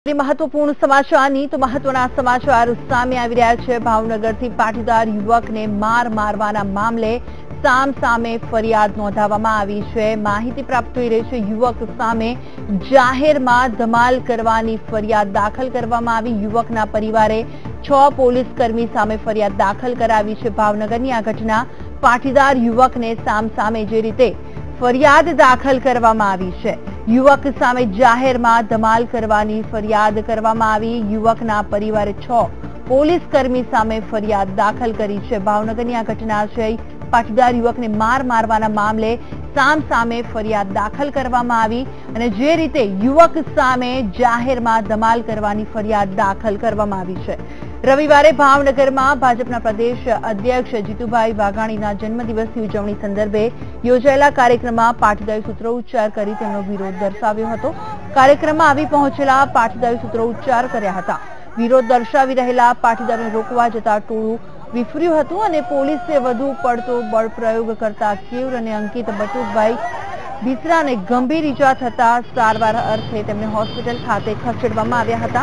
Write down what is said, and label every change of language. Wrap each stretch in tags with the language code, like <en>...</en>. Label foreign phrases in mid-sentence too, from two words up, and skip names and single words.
<hi>महत्वपूर्ण समाचार</hi> <gu>તો મહત્વના સમાચાર સામે આવી રહ્યા છે। ભાવનગરથી પાટીદાર યુવકને મારવાના મામલે સામે ફરિયાદ નોંધાવવામાં આવી છે। માહિતી પ્રાપ્ત થઈ રહી છે યુવક સામે જાહેરમાં ધમાલ કરવાની ફરિયાદ દાખલ કરવામાં આવી। યુવકના પરિવારે 6 પોલીસ કર્મી સામે ફરિયાદ દાખલ કરાવી છે। ભાવનગરની આ ઘટના પાટીદાર યુવકને સામે જે રીતે ફરિયાદ દાખલ કરવામાં આવી છે। યુવક સામે જાહેરમાં ધમાલ કરવાની ફરિયાદ કરવામાં આવી। યુવકના પરિવારે 6 પોલીસ કર્મી સામે ફરિયાદ દાખલ કરી છે। ભાવનગરની આ ઘટના છે। પાટીદાર યુવકને મારવાના મામલે સામે ફરિયાદ દાખલ કરવામાં આવી અને જે રીતે યુવક સામે જાહેરમાં ધમાલ કરવાની ફરિયાદ દાખલ કરવામાં આવી છે। રવિવારે ભાવનગરમાં ભાજપના પ્રદેશ અધ્યક્ષ જીતુભાઈ વાઘાણીના જન્મદિવસની ઉજવણી સંદર્ભે યોજાયેલા કાર્યક્રમમાં પાટીદારી સૂત્રોચ્ચાર કરી તેમનો વિરોધ દર્શાવ્યો હતો। કાર્યક્રમમાં આવી પહોંચેલા પાટીદારી સૂત્રોચ્ચાર કર્યા હતા। વિરોધ દર્શાવી રહેલા પાટીદારોને રોકવા જતા ટોળું વિફર્યું હતું અને પોલીસે વધુ પડતો બળ પ્રયોગ કરતા કેવર અને અંકિત બટુકભાઈ બિસરાને ગંભીર ઈજા થતા સારવાર અર્થે તેમને હોસ્પિટલ ખાતે ખસેડવામાં આવ્યા હતા।</gu>